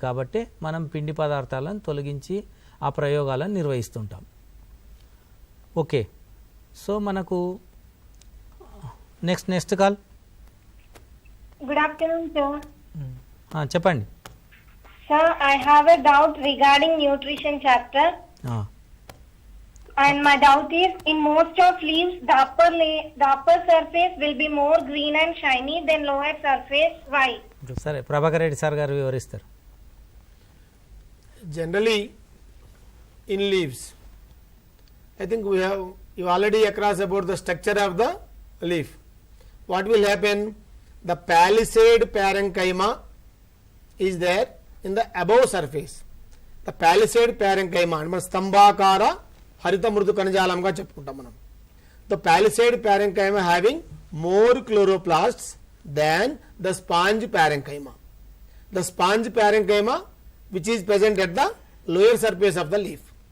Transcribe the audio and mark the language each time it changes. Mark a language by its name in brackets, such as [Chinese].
[Telugu] కాబట్టి మనం పిండి పదార్థాలను తొలగించి ఆ ప్రయోగాలను నిర్వహిస్తుంటాం. ఓకే, సో మనకు next call. [English] Good afternoon sir. [Telugu] చెప్పండి. [English] Sir, I have a doubt regarding nutrition chapter. And my doubt is, in most of leaves, the upper surface will be more green and shiny than lower surface. Why? [Telugu] సరే, Prabhakar Reddy sir గారు వివరిస్తారు. [English] Generally, in leaves, I think you already across about the structure of the leaf. What will happen? The palisade parenchyma is there in the above surface. The palisade parenchyma, and [Telugu] stambhakara హరిత మృదు కణజాలంగా చెప్పుకుంటాం మనం. [English] The palisade parenchyma having more chloroplasts than the sponge parenchyma. The sponge parenchyma which is present at the lower surface of the leaf.